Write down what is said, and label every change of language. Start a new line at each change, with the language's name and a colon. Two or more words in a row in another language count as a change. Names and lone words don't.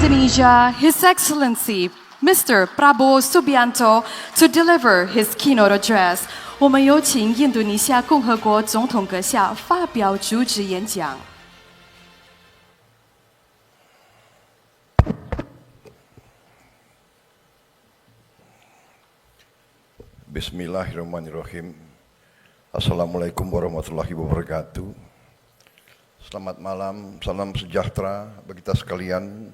English: Indonesia, His Excellency Mr. Prabowo Subianto to deliver his keynote address.
Chinese: 我们有请印度尼西亚共和国总统阁下发表主旨演讲。
Arabic: Bismillahirrahmanirrahim. السلام عليكم ورحمة الله وبركاته.
Indonesian: Selamat malam, salam sejahtera bagi kita sekalian.